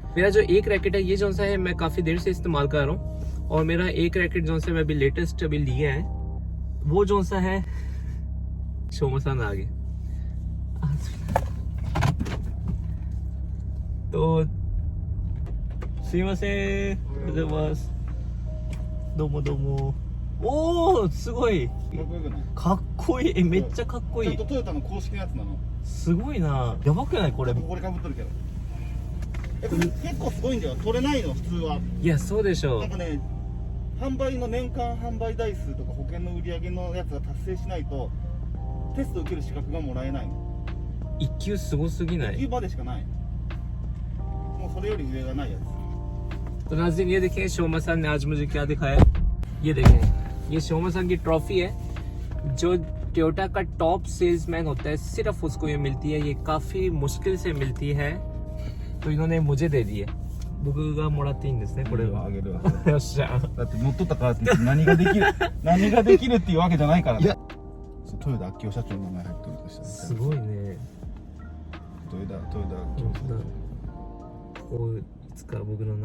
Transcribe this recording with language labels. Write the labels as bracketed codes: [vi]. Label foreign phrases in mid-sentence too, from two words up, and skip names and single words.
[hi] मेरा जो एक रैकेट है ये जो सा है मैं काफ़ी देर से इस्तेमाल कर रहा हूँ, और मेरा एक रैकेट जो सा मैं अभी लेटेस्ट अभी लिया है वो जो सा है शोमा सान आ गए। तो सीमा से [ja] どうもどうも。おー、すごいかっこよくない？かっこいい。めっちゃかっこいい。ちゃんとトヨタの公式のやつなの。すごいな。やばくないこれ。これかぶっとるけど。これ結構すごいんだよ。取れないの普通は。いやそうでしょう。なんかね、販売の年間販売台数とか保険の売り上げのやつが達成しないとテスト受ける資格がもらえないの。一級すごすぎない？一級までしかない。もうそれより上がないやつ。 [hi] तो नाज़रीन ये देखें शोमा सान ने आज मुझे क्या दिखाया। ये देखें, ये शोमा सान की ट्रॉफी है। जो टोयोटा का [en] top salesman [hi] होता है सिर्फ उसको ये मिलती है, ये काफ़ी मुश्किल से मिलती है। तो इन्होंने मुझे दे दी है। [ja] 僕がもらっていいんですねこれは。あげるわ。よっしゃ。だって乗っとったからって何ができる何ができるっていうわけじゃないからね。豊田章男社長の名前入ってるとしたら。すごいね。豊田章男社長。